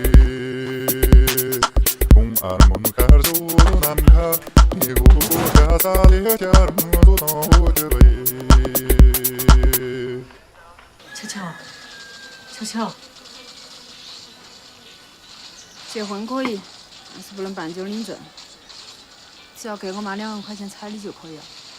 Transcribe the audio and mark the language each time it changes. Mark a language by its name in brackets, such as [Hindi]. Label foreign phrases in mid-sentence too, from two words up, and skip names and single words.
[Chinese] Kung armoncar sonamha, ego kasale charmo no jere. 乔乔，乔乔，结婚可以，但是不能办酒领证，只要给我妈2万块钱彩礼就可以了。